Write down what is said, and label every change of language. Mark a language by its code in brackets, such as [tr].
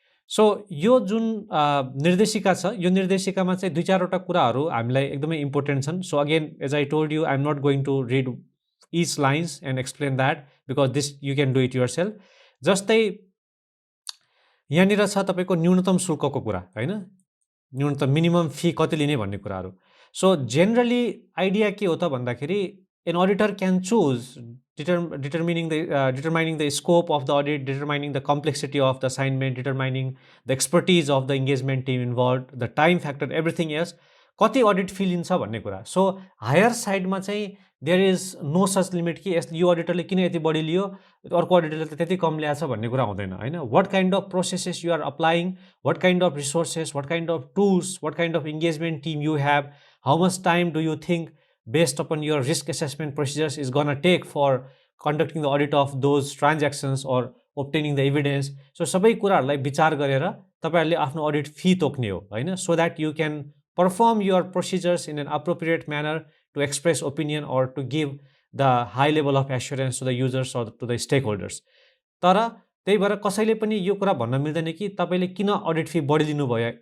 [ne] So यो जुन निर्देशिका छ, यो निर्देशिकामा चाहिँ 2-4 वटा कुराहरु हामीलाई एकदमै इम्पोर्टेन्ट छन्। [en] So again as I told you, I am not going to read each lines and explain that because this you can do it yourself. [ne] जस्तै यहाँनिर छ तपाईको न्यूनतम शुल्कको कुरा हैन, न्यूनतम मिनिमम फी कति लिने भन्ने कुराहरु। सो जेनरली आइडिया के हो त भन्दाखेरि [en] an auditor can choose determining the scope of the audit, determining the complexity of the assignment, determining the expertise of the engagement team involved, the time factor, everything else, [ne] कति audit fee लिन्छ भन्ने कुरा। So higher साइडमा चाहिँ [en] there is no such limit [ne] कि यो अडिटरले किन यति बढी लियो, अर्को अडिटरले त त्यति कम ल्याछ भन्ने कुरा हुँदैन हैन। [en] What kind of processes you are applying, what kind of resources, what kind of tools, what kind of engagement team you have, how much time do you think based upon your risk assessment procedures is gonna take for conducting the audit of those transactions or obtaining the evidence. [ne] So सबै कुराहरुलाई विचार गरेर तपाईहरुले आफ्नो audit fee तोक्ने हो हैन, [en] so that you can perform your procedures in an appropriate manner to express opinion or to give the high level of assurance to the users or to the stakeholders. [ne] तर त्यही भएर कसैले पनि यो कुरा भन्न मिल्दैन कि तपाईँले किन अडिट फी बढी लिनुभयो.